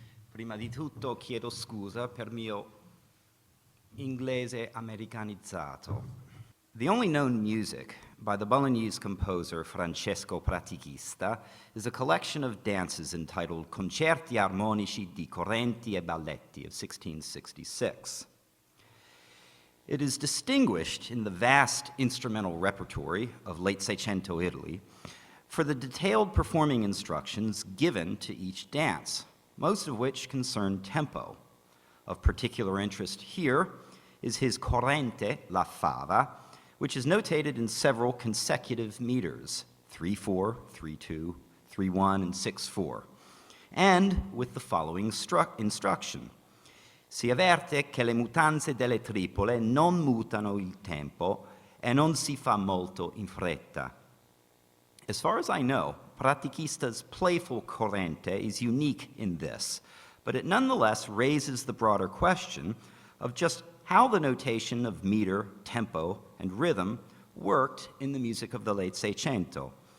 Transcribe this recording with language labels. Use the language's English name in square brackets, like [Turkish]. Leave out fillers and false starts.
[Italian] Prima di tutto chiedo scusa per il mio inglese americanizzato. [English] The only known music by the Bolognese composer Francesco Pratichista is a collection of dances entitled Concerti armonici di correnti e balletti of 1666. It is distinguished in the vast instrumental repertory of late Seicento Italy for the detailed performing instructions given to each dance, most of which concern tempo. Of particular interest here is his corrente, la fava, which is notated in several consecutive meters, 3-4, 3-2, 3-1, and 6-4, and with the following instruction. [Italian] Si avverte che le mutanze delle tripole non mutano il tempo e non si fa molto in fretta. [English] As far as I know, Pratichista's playful corrente is unique in this, but it nonetheless raises the broader question of just how the notation of meter, tempo, and rhythm worked in the music of the late Seicento.